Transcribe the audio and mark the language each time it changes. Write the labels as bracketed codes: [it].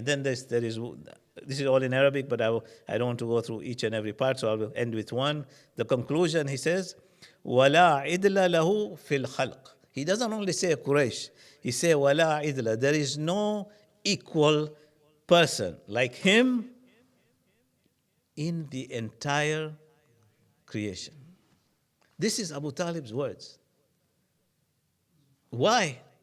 [en] And then this is all in Arabic, but I don't want to go through each and every part, so I will end with one. The conclusion, he says, [ar] وَلَا عِدْلَ لَهُ فِي الْخَلْقِ. [en] He doesn't only say Quraysh, he says [ar] وَلَا عِدْلَ. [en] There is no equal person like him in the entire creation. This is Abu Talib's words. Why?